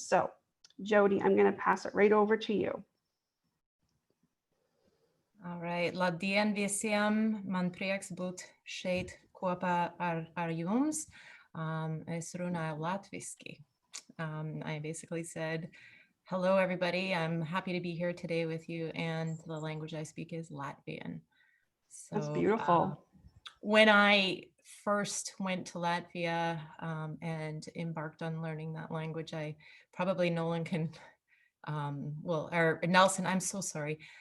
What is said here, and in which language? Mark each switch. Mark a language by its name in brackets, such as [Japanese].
[English] So Jody, I'm going to pass it right over to you. All right, [Latvian] labdien visiem, man prieks būt šeit kopā ar jums. Es runāju latviski. [English] I basically said, hello everybody, I'm happy to be here today with you, and the language I speak is Latvian. So, that's beautiful. When I first went to Latvia and embarked on learning that language, Nolan can, or Nelson, I'm so sorry.